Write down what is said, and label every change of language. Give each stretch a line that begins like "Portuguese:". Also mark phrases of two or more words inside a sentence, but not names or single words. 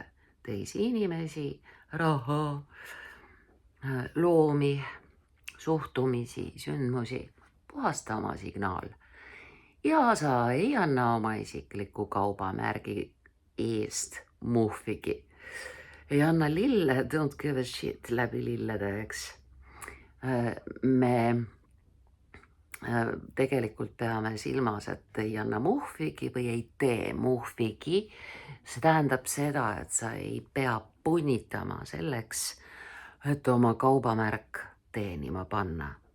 Estonian: Teisi inimesi, raha, loomi, suhtumisi, sündmusi. Puhasta oma signaal. Ja sa ei anna oma isikliku kaubamärgi eest muhvigi. Ei anna lille,
English: don't give a shit
Estonian: läbi lillede, eks. Me tegelikult peame silmas, et ei anna muhvigi või ei tee muhvigi. See tähendab seda, et sa ei pea punnitama selleks, et oma kaubamärk teenima panna.